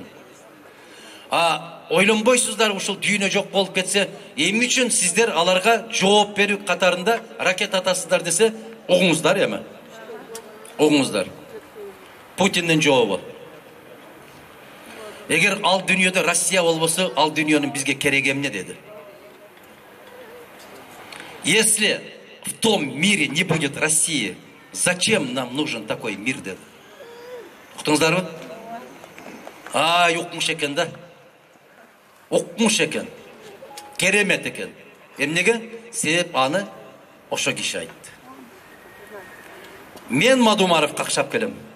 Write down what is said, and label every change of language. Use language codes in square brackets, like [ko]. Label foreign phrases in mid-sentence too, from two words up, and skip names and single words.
[ky] Ойлонбойсуздар, ушул дүйнө жок болуп кетсе, эмне үчүн сиздер аларга жооп берүү катарында ракета атасыздар десе, угуңуздар эми. Угуңуздар. Путиндин жообу. Эгер ал дүйнөдө Россия болбосо, ал дүйнөнүн бизге кереги эмне деди. [ru] Если в том мире не будет России, зачем нам нужен такой мир деди. [ky] Уктуңуздарбы? Укмуш экен да. Укмуш экен. Керемет экен. Эмнеге? Себеп аны ошо киши айтты. Мен Мадумаров какшап келем.